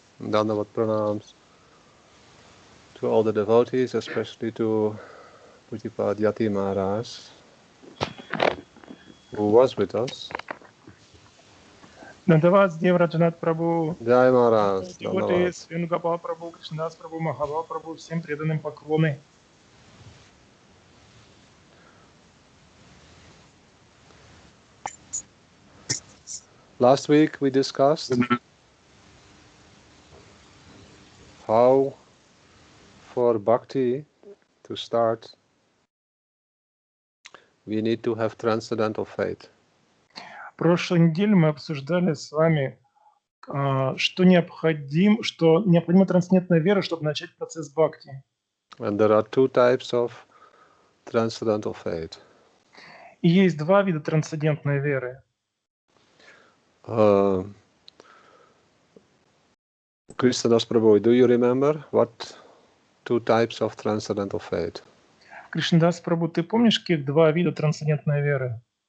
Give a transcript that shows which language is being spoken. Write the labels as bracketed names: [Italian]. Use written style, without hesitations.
[English] Dandavat pranams to all the devotees, especially to Pujapad Yati Maharaj, who was with us. Dandavad, Dev Vраджанатх Прабху, [Hindi] Jai Maharaj, [Russian] Devotees, Venu Прабху, Кришнадас Прабху, Махабхава Прабху, всем преданным поклоны. [English] Last week we discussed how for bhakti to start we need to have transcendental faith. [Russian] В прошлой неделе мы обсуждали с вами, что необходима трансцендентная вера, чтобы начать процесс бхакти. [English] And there are two types of transcendental faith. [Russian] И есть два вида трансцендентной веры. [English] Krsna-dasa Prabhu, do you remember what two types of transcendental faith? [Russian] Кришна-даса Прабху, ты помнишь, каких два вида трансцендентной веры?